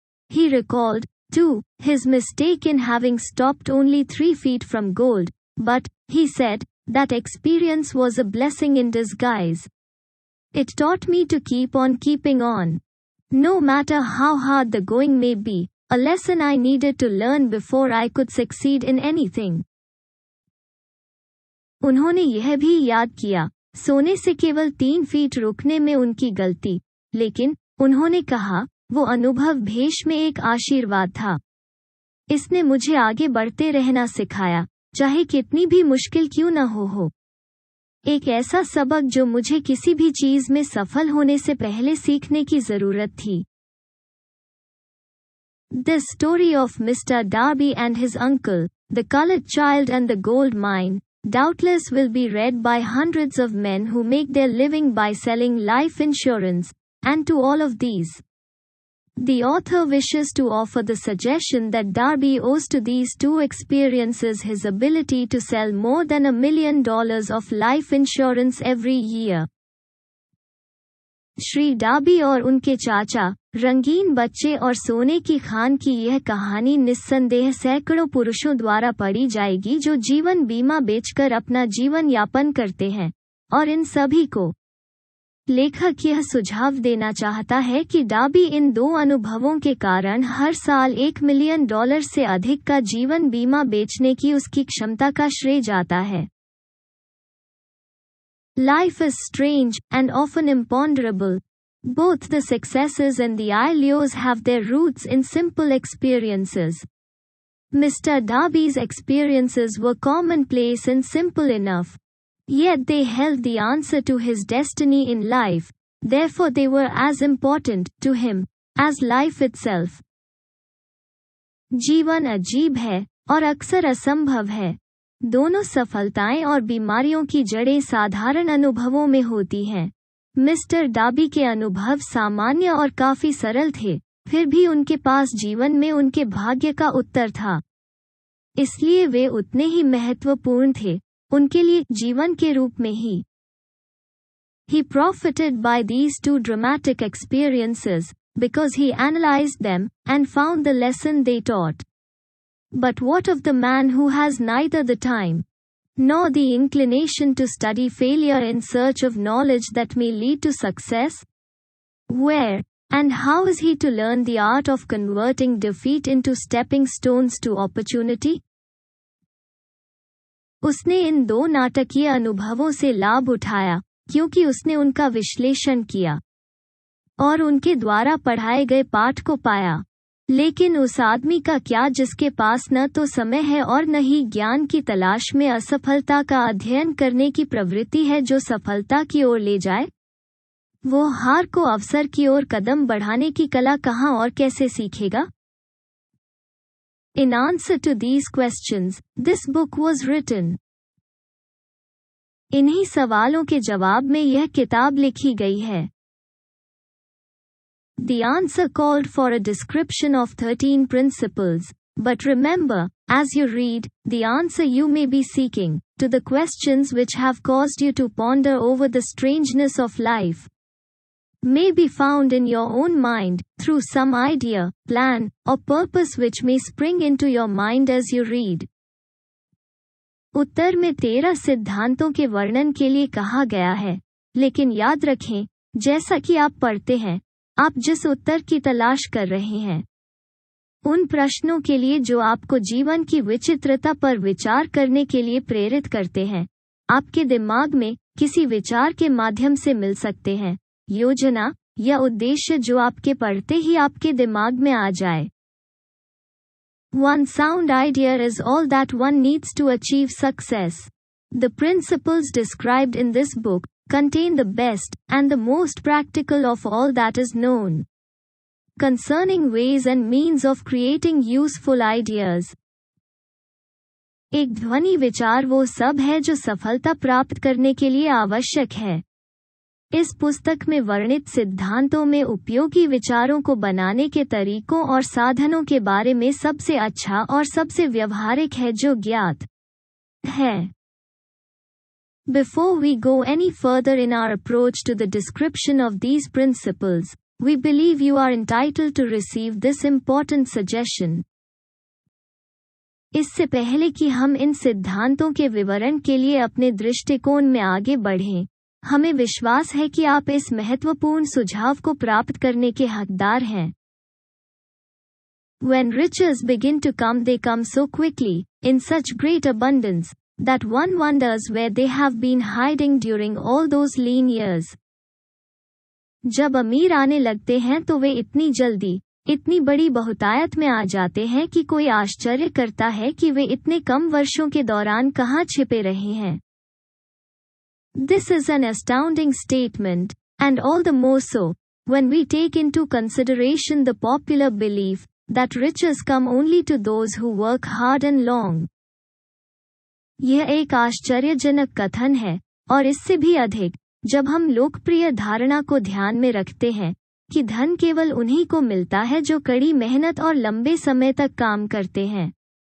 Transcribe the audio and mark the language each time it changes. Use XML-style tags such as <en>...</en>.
<en>He recalled, too, his mistake in having stopped only 3 feet from gold, but, he said, that experience was a blessing in disguise. It taught me to keep on keeping on. No matter how hard the going may be, a lesson I needed to learn before I could succeed in anything.</en> <hi>उन्होंने यह भी याद किया, सोने से केवल 3 feet रुकने में उनकी गलती, लेकिन, उन्होंने कहा, वो अनुभव भेष में एक आशीर्वाद था। इसने मुझे आगे बढ़ते रहना सिखाया, चाहे कितनी भी मुश्किल क्यों न हो। एक ऐसा सबक जो मुझे किसी भी चीज में सफल होने से पहले सीखने की जरूरत थी।</hi> <en>This story of Mr. Darby and his uncle, the colored child and the gold mine, doubtless will be read by hundreds of men who make their living by selling life insurance, and to all of these, the author wishes to offer the suggestion that Darby owes to these 2 experiences his ability to sell more than $1 million of life insurance every year.</en> <hi>Shri Derby और उनके चाचा, रंगीन बच्चे और सोने की खान की यह कहानी निस्संदेह सैकड़ों पुरुषों द्वारा पढ़ी जाएगी जो जीवन बीमा बेचकर अपना जीवन यापन करते हैं, और इन सभी को लेखक यह सुझाव देना चाहता है कि डार्बी इन 2 अनुभवों के कारण हर साल $1 मिलियन से अधिक का जीवन बीमा बेचने की उसकी क्षमता का श्रेय जाता है।</hi> <en>Life is strange and often imponderable. Both the successes and the allures have their roots in simple experiences. Mr. Darby's experiences were commonplace and simple enough. Yet they held the answer to his destiny in life, therefore they were as important to him as life itself.</en> <hi>जीवन अजीब है और अक्सर असंभव है। दोनों सफलताएं और बीमारियों की जड़ें साधारण अनुभवों में होती हैं। मिस्टर डार्बी के अनुभव सामान्य और काफी सरल थे, फिर भी उनके पास जीवन में उनके भाग्य का उत्तर था। इसलिए वे उतने ही महत्वपूर्ण थे, उनके लिए जीवन के रूप में ही।</hi> <en>He profited by these 2 dramatic experiences, because he analyzed them, and found the lesson they taught. But what of the man who has neither the time, nor the inclination to study failure in search of knowledge that may lead to success? Where, and how is he to learn the art of converting defeat into stepping stones to opportunity?</en> <hi>उसने इन 2 नाटकीय अनुभवों से लाभ उठाया, क्योंकि उसने उनका विश्लेषण किया और उनके द्वारा पढ़ाए गए पाठ को पाया। लेकिन उस आदमी का क्या जिसके पास न तो समय है और न ही ज्ञान की तलाश में असफलता का अध्ययन करने की प्रवृत्ति है जो सफलता की ओर ले जाए? वो हार को अवसर की ओर कदम बढ़ाने की कला कहाँ और कैसे सीखेगा?</hi> <en>In answer to these questions, this book was written.</en> <hi>इन्हीं सवालों के जवाब में यह किताब लिखी गई है।</hi> <en>The answer called for a description of 13 principles, but remember, as you read, the answer you may be seeking, to the questions which have caused you to ponder over the strangeness of life, may be found in your own mind, through some idea, plan, or purpose which may spring into your mind as you read.</en> <hi>उत्तर में 13 सिद्धांतों के वर्णन के लिए कहा गया है, लेकिन याद रखें, जैसा कि आप पढ़ते हैं, आप जिस उत्तर की तलाश कर रहे हैं, उन प्रश्नों के लिए जो आपको जीवन की विचित्रता पर विचार करने के लिए प्रेरित करते हैं, आपके दिमाग में किसी विचार के माध्यम से मिल सकते हैं, योजना या उद्देश्य जो आपके पढ़ते ही आपके दिमाग में आ जाए।</hi> <en>One sound idea is all that one needs to achieve success. The principles described in this book contain the best and the most practical of all that is known concerning ways and means of creating useful ideas.</en> <hi>एक ध्वनि विचार वो सब है जो सफलता प्राप्त करने के लिए आवश्यक है। इस पुस्तक में वर्णित सिद्धांतों में उपयोगी विचारों को बनाने के तरीकों और साधनों के बारे में सबसे अच्छा और सबसे व्यवहारिक है जो ज्ञात है।</hi> <en>Before we go any further in our approach to the description of these principles, We believe you are entitled to receive this important suggestion.</en> <hi>इससे पहले कि हम इन सिद्धांतों के विवरण के लिए अपने दृष्टिकोण में आगे बढ़ें, हमें विश्वास है कि आप इस महत्वपूर्ण सुझाव को प्राप्त करने के हकदार हैं.</hi> <en>When riches begin to come, they come so quickly, in such great abundance, that one wonders where they have been hiding during all those lean years.</en> <hi>जब अमीर आने लगते हैं तो वे इतनी जल्दी, इतनी बड़ी बहुतायत में आ जाते हैं कि कोई आश्चर्य करता है कि वे इतने कम वर्षों के दौरान कहाँ छिपे रहे हैं.</hi> <en>This is an astounding statement, and all the more so, when we take into consideration the popular belief that riches come only to those who work hard and long.</en> <hi>यह एक आश्चर्यजनक कथन है, और इससे भी अधिक, जब हम लोकप्रिय धारणा को ध्यान में रखते हैं कि धन केवल उन्हीं को मिलता है जो कड़ी मेहनत और लंबे समय तक काम करते हैं.</hi>